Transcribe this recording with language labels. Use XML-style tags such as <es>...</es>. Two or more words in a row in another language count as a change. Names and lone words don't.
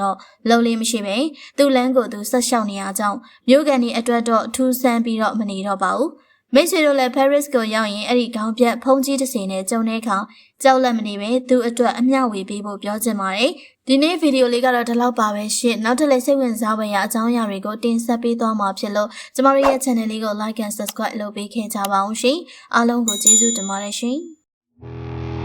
<my>တော့လုံးလေးမရှိပဲသူ့လမ်းကိုသူဆက်လျှောက်နေရကြောင်းမြို့ကန်ဒီအတွက်တော့ထူးဆန်းပြီးတော့မနေတော့ပါဘူး။မိတ်ဆွေတို့လည်း Paris ကိုရောက်ရင်အဲ့ဒီခေါင်းပြက်ဖုန်ကြီးတစ်စီနဲ့ကြုံတဲ့အခါကြောက်လက်မနေပဲသူ့အတွက်အမျှဝေပေးဖို့ပြောချင်ပါတယ်။ဒီနေ့ဗီဒီယိုလေးကတော့ဒီလောက်ပါပဲရှင့်နောက်ထပ်လည်းစိတ်ဝင်စားဖွယ်ရာအကြောင်းအရာတွေကိုတင်ဆက်ပေးသွားမှာဖြစ်လို့ကျမတို့ရဲ့ channel လေးကို</my> <en>like and subscribe</en> <my>လုပ်ပေးခဲ့ကြပါအောင်ရှင်အားလုံးကိုကျေးဇူးတင်ပါတယ်ရှင်</my>